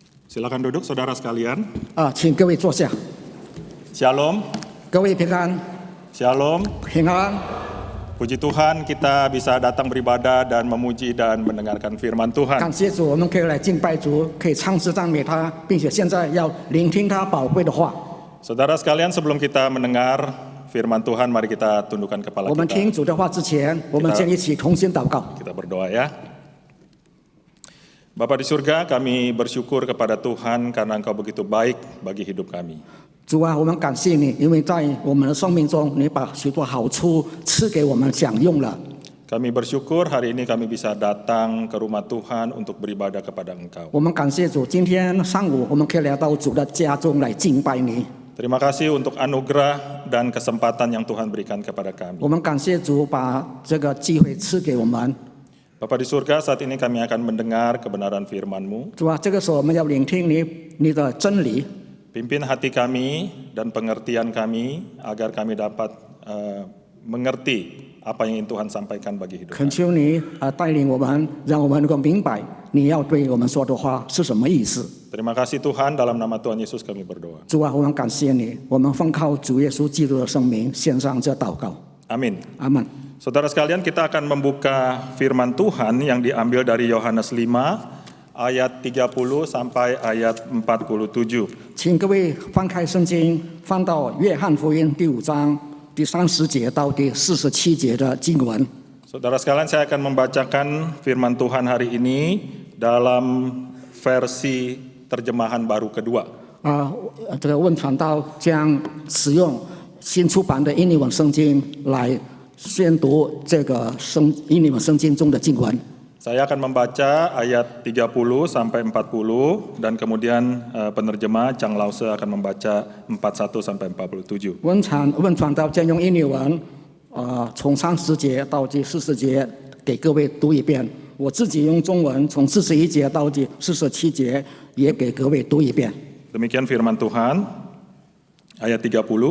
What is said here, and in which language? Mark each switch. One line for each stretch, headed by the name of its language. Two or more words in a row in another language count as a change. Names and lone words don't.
Indonesian: Silakan duduk, saudara sekalian.
Chinese: 请各位坐下。
Indonesian: Shalom,
Chinese: 各位平安，
Indonesian: shalom.
Chinese: 平安。
Indonesian: Puji Tuhan kita bisa datang beribadah dan memuji dan mendengarkan firman
Chinese: 感
Indonesian: Tuhan.
Chinese: 谢主，我们可以来敬拜主，可以唱诗赞美他，并且现在要聆听他宝贵的话。
Indonesian: Saudara sekalian, sebelum kita mendengar firman Tuhan, mari kita tundukkan kepala
Chinese: 我们听
Indonesian: kita.
Chinese: 主的话之前，我们先一起同心祷告。
Indonesian: Kita berdoa ya. Bapa di surga, kami bersyukur kepada Tuhan karena Engkau begitu baik bagi hidup kami.
Chinese: 主啊，我们感谢你，因为在我们的生命中，你把许多好处赐给我们享用了。
Indonesian: Kami bersyukur hari ini kami bisa datang ke rumah Tuhan untuk beribadah kepada Engkau.
Chinese: 我们感谢主，今天上午我们可以来到主的家中来敬拜你。
Indonesian: Terima kasih untuk anugerah dan kesempatan yang Tuhan berikan kepada kami.
Chinese: 我们感谢主把这个机会赐给我们。
Indonesian: Bapa di surga, saat ini kami akan mendengar kebenaran firman-Mu.
Chinese: 主啊，这个时候我们要聆听你的真理。
Indonesian: Pimpin hati kami dan pengertian kami agar kami dapat mengerti apa yang ingin Tuhan sampaikan bagi hidup
Chinese: 恳
Indonesian: kami.
Chinese: 求你带领我们，让我们能够明白你要对我们说的话是什么意思。
Indonesian: Terima kasih Tuhan, dalam nama Tuhan Yesus kami berdoa.
Chinese: 主啊，我们感谢你，我们奉靠主耶稣基督的圣名献上这祷告。
Indonesian: Amin.
Chinese: 阿门。
Indonesian: Saudara sekalian, kita akan membuka firman Tuhan yang diambil dari Yohanes 5 ayat 30 sampai ayat 47.
Chinese: 请各位翻开圣经，翻到约翰福音第5章第30节到第47节的经文。
Indonesian: Saudara sekalian, saya akan membacakan firman Tuhan hari ini dalam versi terjemahan baru kedua.
Chinese: 这个问传道将使用新出版的英文圣经来宣读这个英文圣经中的经文。
Indonesian: Saya akan membaca ayat 30 sampai 40 dan kemudian penerjemah Chang Lause akan membaca 41 sampai 47.
Chinese: 问传道将用英文，从30节到第40节给各位读一遍。我自己用中文从41节到第47节也给各位读一遍。
Indonesian: Demikian firman Tuhan, ayat 30.